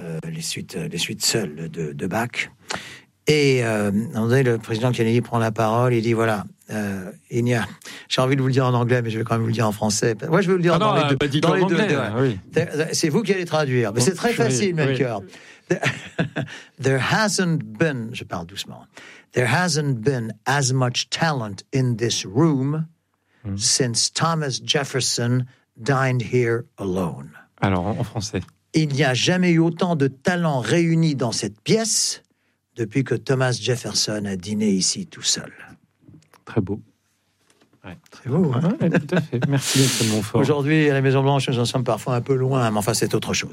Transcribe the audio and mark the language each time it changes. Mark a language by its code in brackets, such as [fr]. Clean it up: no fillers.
[fr] les suites seules de Bach. Et le président Kennedy prend la parole, il dit, voilà, j'ai envie de vous le dire en anglais, mais je vais quand même vous le dire en français. Moi, je vais vous le dire dans les deux. Oui. C'est vous qui allez traduire. Mais c'est très facile, Melchior. [en] There hasn't been, [fr] je parle doucement, [en] there hasn't been as much talent in this room since Thomas Jefferson dined here alone. [fr] Alors, en français. Il n'y a jamais eu autant de talents réunis dans cette pièce depuis que Thomas Jefferson a dîné ici tout seul. Très beau. Ouais. Très beau. Ouais, hein. Ouais, tout à fait. Merci, M. Montfort. Aujourd'hui, à la Maison-Blanche, nous en sommes parfois un peu loin, mais enfin, c'est autre chose.